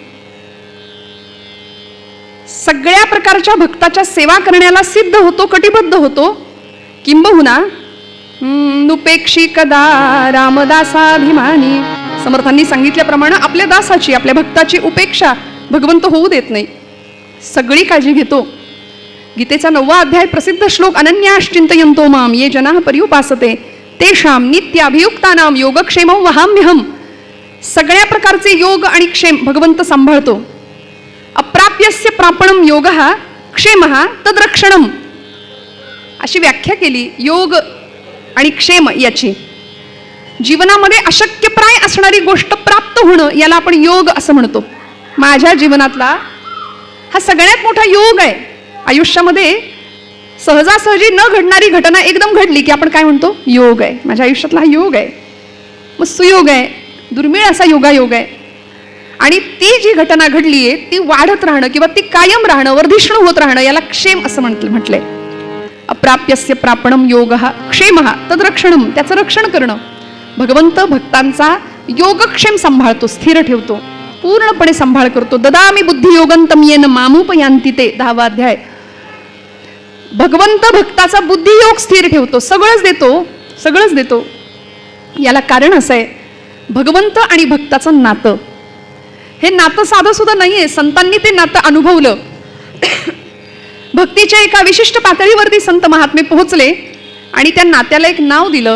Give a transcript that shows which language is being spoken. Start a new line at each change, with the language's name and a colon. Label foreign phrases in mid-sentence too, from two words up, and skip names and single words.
Marathi: सगळ्या प्रकारच्या भक्ताच्या सेवा करण्याला सिद्ध होतो, कटिबद्ध होतो. किंबहुना नुपेक्षी कदा रामदासाभिमानी, समर्थांनी सांगितल्याप्रमाणे आपल्या दासाची, आपल्या भक्ताची उपेक्षा भगवंत होऊ देत नाही. सगळी काळजी घेतो. गीतेचा 9वा अध्याय प्रसिद्ध श्लोक,
Sanskrit: अनन्याश्चिंतयन्तो माम ये जनाः पर्युपासते तेषां नित्याभियुक्तानां योगक्षेमं वहाम्यहम्.
Marathi: सगळ्या प्रकारचे योग आणि क्षेम भगवंत सांभाळतो.
Sanskrit: अप्राप्यस्य प्रापणम योगः क्षेमः तद्रक्षणम
Marathi: अशी व्याख्या केली योग आणि क्षेम याची. जीवनामध्ये अशक्यप्राय असणारी गोष्ट प्राप्त होणं याला आपण योग असं म्हणतो. माझ्या जीवनातला हा सगळ्यात मोठा योग आहे. आयुष्यामध्ये सहजासहजी न घडणारी घटना एकदम घडली की आपण काय म्हणतो, योग आहे. माझ्या आयुष्यातला हा योग आहे. मग सुयोग आहे, दुर्मिळ असा योगायोग आहे. आणि ती जी घटना घडली आहे ती वाढत राहणं किंवा ती कायम राहणं, वर्धिष्णू होत राहणं याला क्षेम असं म्हटलंय.
Sanskrit: अप्राप्यस्य प्रापणम योगः क्षेमः तद्रक्षणम,
Marathi: त्याचं रक्षण करणं. भगवंत भक्तांचा योगक्षेम सांभाळतो, स्थिर ठेवतो, पूर्णपणे सांभाळ करतो.
Sanskrit: ददामी बुद्धी योगंतम येन मामुपयांती ते 10वा अध्याय.
Marathi: भगवंत भक्ताचा बुद्धियोग स्थिर ठेवतो, सगळंच देतो, सगळंच देतो. याला कारण असं आहे, भगवंत आणि भक्ताचं नातं हे नातं साधं सुद्धा नाहीये. संतांनी ते नातं अनुभवलं. भक्तीच्या एका विशिष्ट पातळीवरती संत महात्मे पोहोचले आणि त्या नात्याला एक नाव दिलं.